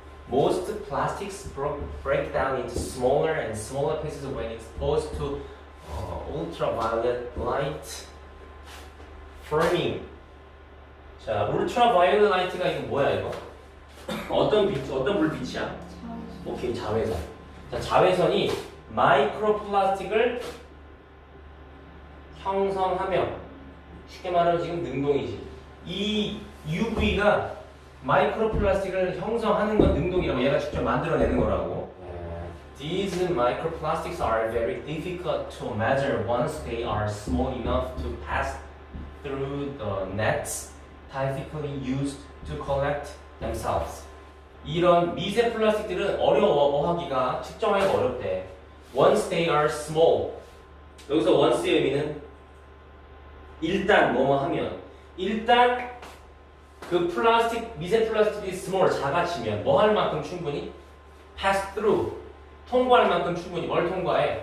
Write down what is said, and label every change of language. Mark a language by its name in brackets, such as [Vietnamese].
[English] Most plastics break down into smaller and smaller pieces when exposed to ultraviolet light. framing. [Korean] 자, ultraviolet가 이거 뭐야 이거? 어떤 빛, 어떤 불빛이야? 오케이, 자외선. 자, 자외선이 마이크로플라스틱을 형성하며, 쉽게 말하면 지금 능동이지. 이 UV가 마이크로플라스틱을 형성하는 건 능동이라고, 얘가 직접 만들어내는 거라고. [English] These microplastics are very difficult to measure once they are small enough to pass through the nets typically used to collect themselves. [Korean] 이런 미세 플라스틱들은 어려워, 어하기가 측정하기가 어렵대. [English] Once they are small. [Korean] 여기서 once의 의미는 일단 뭐뭐 하면, 일단 그 플라스틱, 미세 플라스틱이 small, 작아지면 뭐 할 만큼 충분히 [English] pass through, [Korean] 통과할 만큼 충분히 뭘 통과해?